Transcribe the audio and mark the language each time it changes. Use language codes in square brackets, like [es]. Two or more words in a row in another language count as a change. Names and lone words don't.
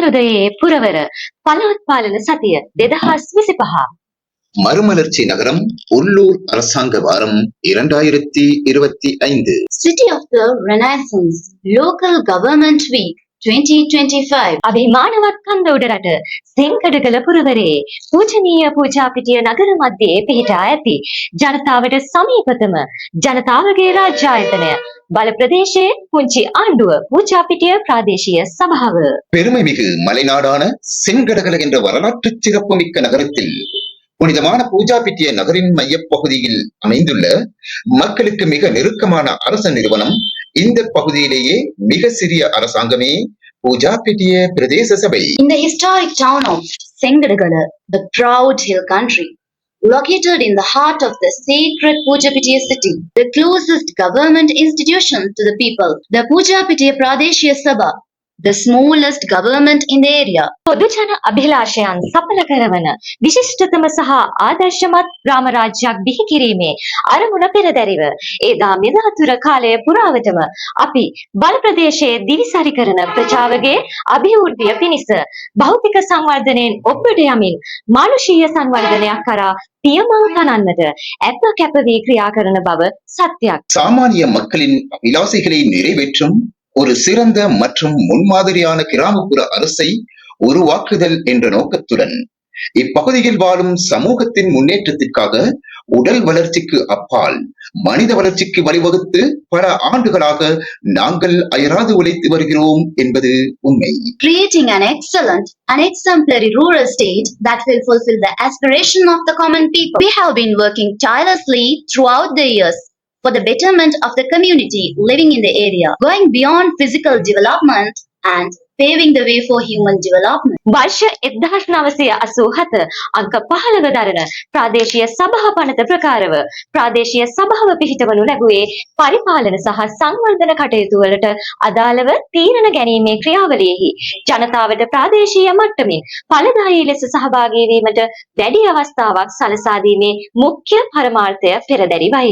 [si] පුනරුදයේ පුරවර පළාත් පාලන සතිය 2025 [ta] மறுமலர்ச்சி நகரம் உள்ளூர் அரசாங்க வாரம் 2025 [en] City of the Renaissance Local Government Week 2025 [si] අභිමානවත් කන්ද උඩරට සෙන්කඩගල පුරවරේ පූජනීය පූජාපිටිය නගර මැදේ පිහිටා ඇති ජනතාවට සමීපතම ජනතාවගේ රාජ්‍යායතනය බල ප්‍රදේශයේ පුංචි ආණ්ඩුව පූජාපිටිය ප්‍රාදේශීය සභාව [ta] பெருமைமிகு மலைநாடான செங்கடகல என்ற வரலாற்று சிறப்புமிக்க நகரத்தில் புனிதமான பூஜாபிட்டிய நகரின் மையப்பகுதியில் அமைந்துள்ள மக்களுக்கு மிக நெருக்கமான அரச நிறுவனம் இந்த பகுதியிலேயே மிக சிறிய அரசாங்கமே பூஜாபிட்டிய பிரதேச சபை. [en] In the historic town of Sengadagala, the proud hill country, located in the heart of the sacred Pujapitiya city, the closest government institution to the people, the Pujapitiya Pradeshiya Sabha, the smallest government in the area. [si] පොදුජන අභිලාෂයන් සඵල කරවන විශිෂ්ටතම සහ ආදර්ශමත් ග්‍රාම රාජ්‍යයක් බිහි කිරීමේ අරමුණ පෙරදැරිව එදා මෙදාතුර කාලය පුරාවටම අපි බල ප්‍රදේශයේ දිවිසරි කරන ප්‍රජාවගේ අභිවෘද්ධිය පිණිස භෞතික සංවර්ධනයෙන් ඔබට යමින් මානුෂීය සංවර්ධනයක් කරා පියමල් තනන්නට අප කැප වී ක්‍රියා කරන බව සත්‍යයක්. [ta] சாமானிய மக்களின் அபிலாசைகளை நிறைவேற்றும் ஒரு சிறந்த மற்றும் முன்மாதிரியான கிராமப்புற அரசை உருவாக்குதல் என்ற நோக்கத்துடன் இப்பகுதியில் வாழும் சமூகத்தின் முன்னேற்றத்திற்காக உடல் வளர்ச்சிக்கு அப்பால் மனித வளர்ச்சிக்கு வழிவகுத்து பல ஆண்டுகளாக நாங்கள் அயராது உழைத்து வருகிறோம் என்பது உண்மை. [en] Creating an excellent and exemplary rural state that will fulfill the aspiration of the common people. We have been working tirelessly throughout the years for the betterment of the community living in the area, going beyond physical development and paving the way for human development. [si] වර්ෂ 1987 අංක 15 දරන ප්‍රාදේශීය සභා පනත ප්‍රකාරව ප්‍රාදේශීය සභාව පිහිටවනු ලැබුවේ පරිපාලන සහ සංවර්ධන කටයුතු වලට අදාළව තීරණ ගැනීමේ ක්‍රියාවලියෙහි ජනතාවට ප්‍රාදේශීය මට්ටමින් ඵලදායී ලෙස සහභාගී වීමට වැඩි අවස්ථාවක් සලසා දීමේ මුඛ්‍ය පරමාර්ථය පෙරදැරිවයි.